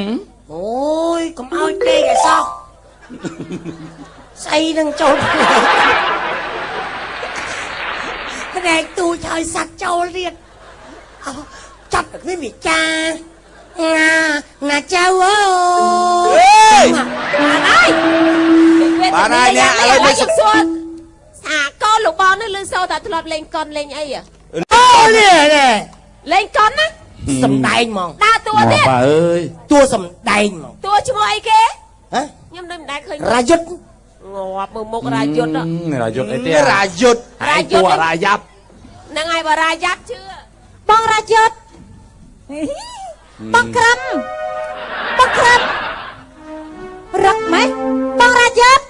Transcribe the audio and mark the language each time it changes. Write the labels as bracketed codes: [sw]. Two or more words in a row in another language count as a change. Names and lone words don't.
[km] អូយកុំឲ្យដេកឲ្យសោះស្អីនឹងចូលផ្នែកទូចឲ្យសัตว์ចូលទៀតចាប់នេះវាចាណាចៅអើយ បានហើយ បានហើយអ្នកឥឡូវ យើងសួរថាកូនលោកបងនេះលឺសូរតែធ្លាប់លេងកុនលេងអី អូនេះ លេងកុនណា សំដែងហ្មង ដើរតួទៀត [vi] bà ơi [km] តួសំដែងហ្មង តួឈ្មោះអីគេ ត ខ្ញុំនៅមិនដែលឃើញ រាយុទ្ធ ងាប់មើលមុខរាយុទ្ធ រាយុទ្ធអីទេ រាយុទ្ធ ឯងគួររាយ៉ាប់ ហ្នឹងហើយបើរាយ៉ាប់ជឿ បងរាយុទ្ធបងក្រឹមបងក្រឹមរឹកម៉េចបងរាយុទ្ធ